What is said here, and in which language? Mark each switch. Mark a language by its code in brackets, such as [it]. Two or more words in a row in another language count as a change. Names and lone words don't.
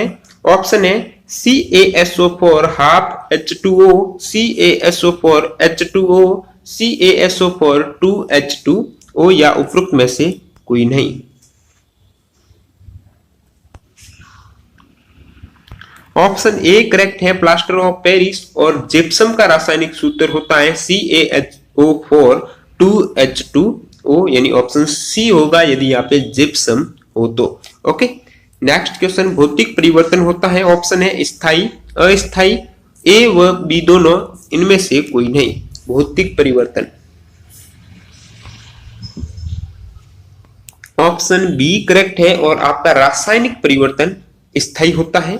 [hi] ऑप्शन है CaSO4 हाफ H2O, CaSO4 H2O, CaSO4 2H2O या उपरोक्त में से कोई नहीं। [en] option A correct [hi] है, [en] plaster of Paris [hi] और जिप्सम का रासायनिक सूत्र होता है CaSO4 2H2O, यानी [en] option C [hi] होगा यदि यहाँ पे जिप्सम हो तो। [en] okay, next question, [hi] भौतिक परिवर्तन होता है। ऑप्शन है स्थायी, अस्थायी, ए व बी दोनों, इनमें से कोई नहीं। भौतिक परिवर्तन [en] option B correct [hi] है और आपका रासायनिक परिवर्तन स्थायी होता है।